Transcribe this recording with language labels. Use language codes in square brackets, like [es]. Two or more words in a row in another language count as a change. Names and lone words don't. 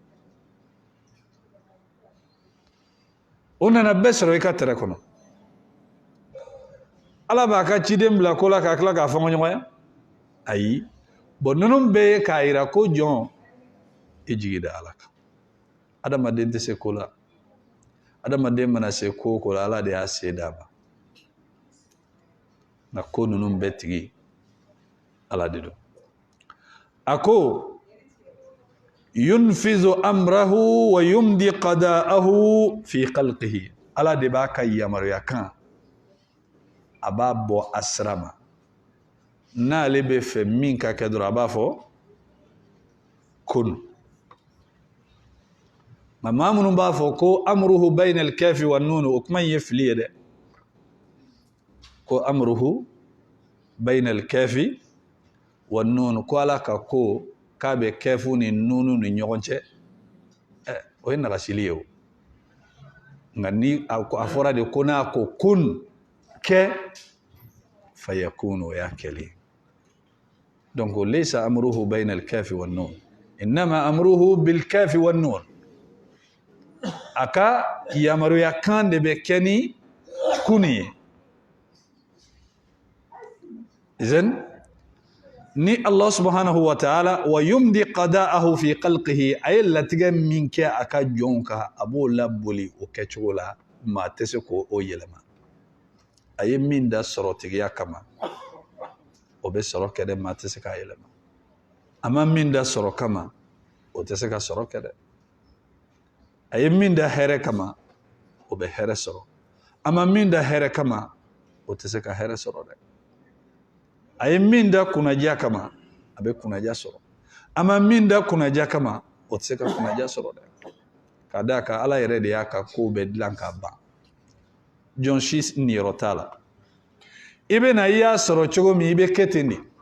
[bm] u nana bɛɛ sɔrɔ i ka tɛrɛ kɔnɔ ala b'a ka ciden bila ko la k'a tila k'a fɔngɔ ɲɔgɔnya ayi bon ninnu bɛɛ ye k'a yira ko jɔn i jigi da ala kan adamaden tɛ se ko la adamaden mana se ko o ko la ala de y'a se d'a ma nka ko ninnu bɛɛ tigi ala de don a ko [ar] ينفذ أمره ويمضي قضاءه في خلقه [bm] ala de b'a ka yamaruya kan a b'a bɔ a sira ma n'ale bɛ fɛ min ka kɛ dɔrɔn a b'a fɔ kun nka maa minnu b'a fɔ ko [ar] أمره بين الكاف والنون [bm] o kuma in ye fili ye dɛ ko [ar] أمره بين الكاف والنون [bm] ko ala ka ko ka be kafu ni nunu ni ɲɔgɔn cɛ o ye nagasili ye o nka ni a fɔra de ko n'a ko kun kɛ fayakunu o y'a kɛli donc [ar] ليس أمره بين الكاف والنون إنما أمره بالكاف والنون [bm] aka yamaruya kan de be kɛ ni kun ye izen ni [ar] الله سبحانه وتعالى ويمضي قضاءه في خلقه [bm] ay latigɛ min kɛ a ka jɔnw ka a b'o laboli o kɛcogo la maa tɛ se k'o yɛlɛma a ye min da sɔrɔtigiya kama o bɛ sɔrɔ kɛ dɛ maa tɛ se k'a yɛlɛma a ma min da sɔrɔ kama o tɛ se ka sɔrɔ kɛ dɛ a ye min da hɛrɛ kama o bɛ hɛrɛ sɔrɔ a ma min da hɛrɛ kama o tɛ se ka hɛrɛ sɔrɔ dɛ a ye min da kunnaja kama a bɛ kunnaja sɔrɔ a ma min da kunnaja kama o tɛ se ka kunnaja sɔrɔ dɛ ka d'a kan ala yɛrɛ de y'a ka kow bɛɛ dilan k'a ban jɔn si niyɔrɔ t'a la i bɛ na i y'a sɔrɔ cogo min i bɛ kɛ ten de